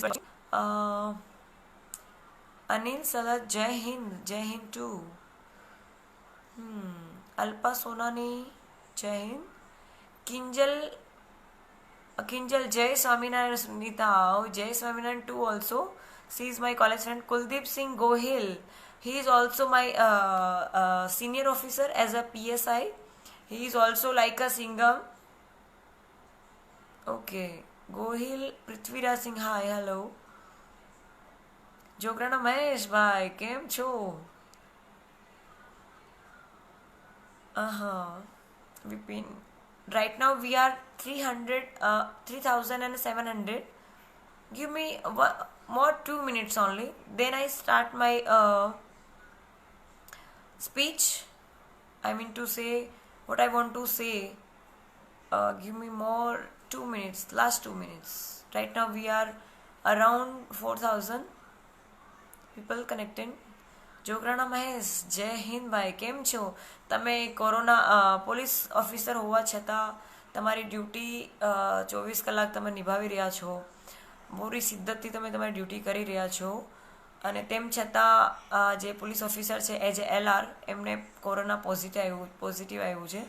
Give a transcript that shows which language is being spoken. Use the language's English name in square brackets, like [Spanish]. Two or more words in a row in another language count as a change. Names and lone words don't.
[English] Anil Salat [Hindi] Jai Hind [English] too. Alpa Sonani [Hindi] Jai Hind. [English] Kinjal [Gujarati] Jai Swaminarayan [English] Sunita. Oh, [Gujarati] Jai Swaminarayan [English] too also. She is my college friend. Kuldeep Singh Gohil. He is also my senior officer as a PSI. He is also like a singer. Okay. Gohil Prithviraj Singh. Hi, hello. [Gujarati] Jograna Mahesh bhai, kem cho? [English] Vipin. Right now we are 3,700. Give me more 2 minutes only. Then I start my speech. I mean to say what I want to say. Give me more 2 minutes. Last 2 minutes. Right now we are around 4,000 people connected. [Gujarati] જોગરાણા મહેશ જય હિન્દ ભાઈ કેમ છો તમે. [English] corona police officer [Gujarati] હોવા છતાં તમારી ડ્યુટી 24 કલાક તમે નિભાવી રહ્યા છો. પૂરી સિદ્ધતથી તમે તમારી ડ્યુટી કરી રહ્યા છો અને તેમ છતાં જે [English] police officer [Gujarati] છે [English] as a [Gujarati] LR એમને કોરોના પોઝિટિવ આવ્યું છે.